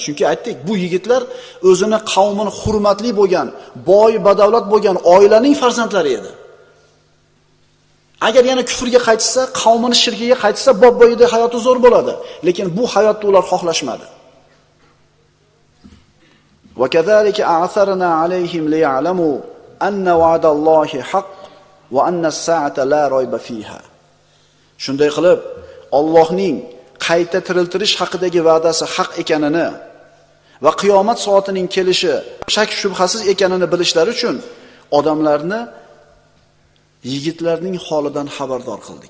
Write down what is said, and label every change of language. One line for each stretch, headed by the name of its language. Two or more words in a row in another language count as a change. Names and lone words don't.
Uzbek: Chunki aytdik, bu yigitlar o'zini qavmini hurmatli bo'lgan, boy, badavlat bo'lgan oilaning farzandlari edi. Agar yana kufrga qaytsa, qavmini shirkiga qaytsa, boboyida hayoti zo'r bo'ladi. Lekin bu hayotni ular xohlashmadi.
Arabic: وَكَذَٰلِكَ أَعْثَرْنَا عَلَيْهِمْ لِيَعْلَمُوا أَنَّ وَعْدَ اللَّهِ حَقٌّ وَأَنَّ السَّاعَةَ لَا رَيْبَ فِيهَا.
Uzbek: Shunday qilib, Allohning qayta tiriltirish haqidagi va'dasi haq ekanini va qiyomat soatining kelishi shak shubhasiz ekanini bilishlari uchun odamlarni yigitlarning holidan xabardor qildik.